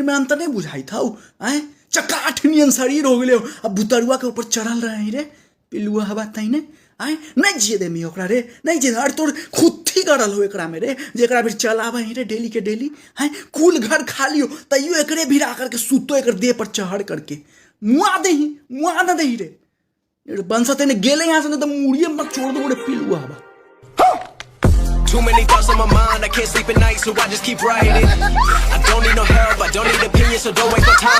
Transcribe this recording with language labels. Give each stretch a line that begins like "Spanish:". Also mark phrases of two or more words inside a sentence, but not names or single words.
Magahi: में अंतर नहीं बुझाई था आए चकाठ नियन शरीर हो गए अब बुतरुआ के ऊपर चढ़ल रही रे पिलुआ हवा तने आए नहीं जिए दे मी ओकरा रे नहीं जिए अरे तोर खुद ही गड़ल हो एकरा में रे जेकरा भी चलावे रे डेली के डेली हैं कुल घर खाली हो तैयो एकरे भिड़ा करके सुतो एकर देह पर चढ़ करके मुआ ना दही रे बंसते ने गेले यहाँ से तो मुड़िए मत छोड़ दो रे पिलुआ हवा।
English: Too many thoughts on my mind, I can't sleep at night, so I just keep writing. I don't need no help, I don't need opinions, so don't waste my time.